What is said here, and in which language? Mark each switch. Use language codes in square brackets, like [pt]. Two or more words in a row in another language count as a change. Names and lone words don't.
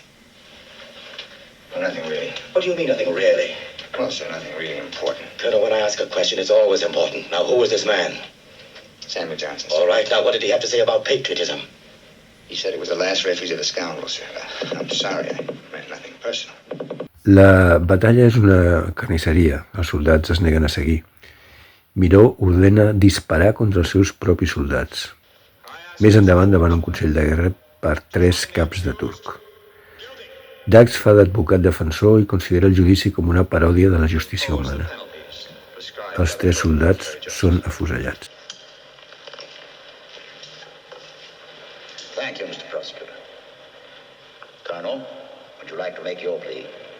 [en] Well, nothing really. What do you mean, nothing really? Well, sir, nothing really important. Colonel, when I ask a question, it's always important. Now, who is this man? Samuel Johnson, sir. All right, now, what did he have to say about patriotism? He said it was the last refuge of the scoundrels, sir. I'm sorry. I meant nothing personal. [ca] La batalla és una carnisseria. Els soldats es neguen a seguir. Miró ordena disparar contra els seus propis soldats. Més endavant, davant un consell de guerra per 3 caps de turc. Dax fa d'advocat defensor i considera el judici com una paròdia de la justícia humana. Els 3 soldats són afusellats. [en] Thank you, Mr. Prosecutor. Colonel, would you like to make your plea?